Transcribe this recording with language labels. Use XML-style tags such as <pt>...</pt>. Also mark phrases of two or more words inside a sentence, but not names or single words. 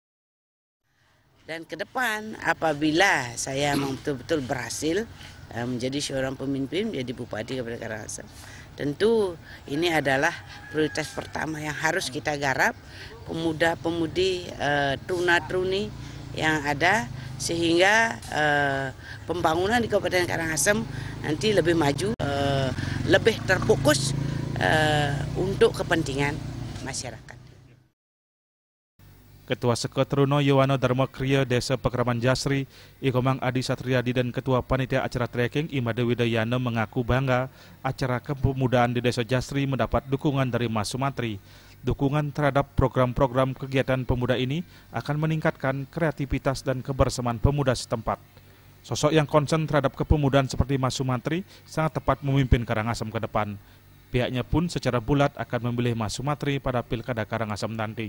<id>Dan ke depan apabila saya betul-betul berhasil menjadi seorang pemimpin, menjadi Bupati Kabupaten Karangasem, tentu ini adalah prioritas pertama yang harus kita garap, pemuda-pemudi tuna-truni yang ada, sehingga pembangunan di Kabupaten Karangasem nanti lebih maju, lebih terfokus untuk kepentingan masyarakat. Ketua Sekotruno Yowano Darmokrio Desa Pekraman Jasri, Ikomang Adi Satriadi dan Ketua Panitia Acara Trekking Imade Widayana mengaku bangga acara kepemudaan di Desa Jasri mendapat dukungan dari Mas Sumatri. Dukungan terhadap program-program kegiatan pemuda ini akan meningkatkan kreativitas dan kebersamaan pemuda setempat. Sosok yang konsen terhadap kepemudaan seperti Mas Sumatri sangat tepat memimpin Karangasem ke depan. Pihaknya pun secara bulat akan memilih Mas Sumatri pada Pilkada Karangasem nanti.</id>